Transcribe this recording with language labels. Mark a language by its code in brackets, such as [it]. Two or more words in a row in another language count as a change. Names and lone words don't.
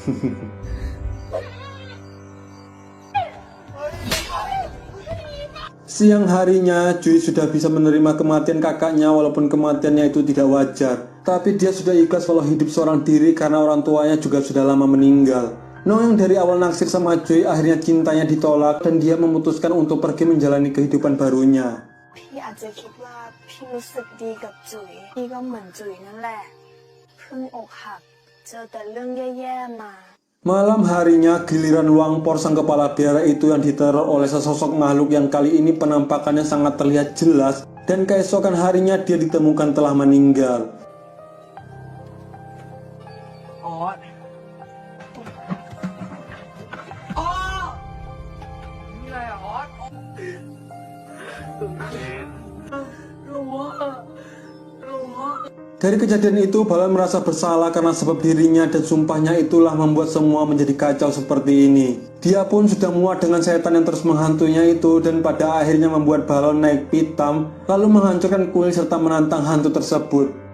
[id] Siang harinya, Jui sudah bisa menerima kematian kakaknya walaupun kematiannya itu tidak wajar. Tapi dia sudah ikhlas walau hidup seorang diri karena orang tuanya juga sudah lama meninggal. Nong yang dari awal naksir sama Jui akhirnya cintanya ditolak dan dia memutuskan untuk pergi menjalani kehidupan barunya. [th] พี่อาจจะคิดว่าพี่รู้สึกดีกับจุ๋ยพี่ก็เหมือนจุ๋ยนั่นแหละเพิ่งอกหักเจอแต่เรื่องแย่ๆมา [id] Malam harinya giliran Luangpor sang kepala biara itu yang diteror oleh sesosok makhluk yang kali ini penampakannya sangat terlihat jelas dan keesokan harinya dia ditemukan telah meninggal. [th] ออสอ๋อนี่อะไรอ่ะออสรู้ว่า [id] Dari kejadian itu, Balon merasa bersalah karena sebab dirinya dan sumpahnya itulah membuat semua menjadi kacau seperti ini. Dia pun sudah muak dengan setan yang terus menghantuinya itu dan pada akhirnya membuat Balon naik pitam, lalu menghancurkan kuil serta menantang hantu tersebut.